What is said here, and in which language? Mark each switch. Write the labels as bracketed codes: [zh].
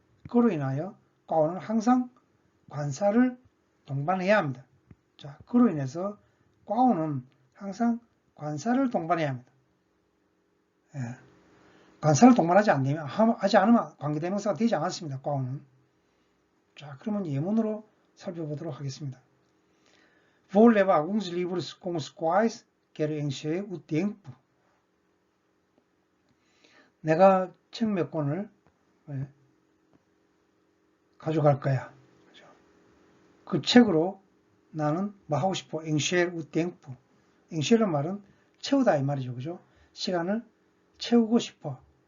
[ko] 그로 인하여 꽈오는 항상 관사를 동반해야 합니다. 자, 그로 인해서 꽈오는 항상 관사를 동반해야 합니다. 예. 관사를 동반하지 않으면 관계대명사가 되지 않았습니다. 꽈오는. 자, 그러면 예문으로 살펴보도록 하겠습니다. [pt] Vou levar alguns livros com os quais quero encher o tempo. [ko] 내가 책 몇 권을 가져갈 거야. 그 책으로 나는 뭐 하고 싶어? [pt] encher o tempo. [ko] encher의 말은 채우다 이 말이죠. 그죠? 시간을 채우고 싶어.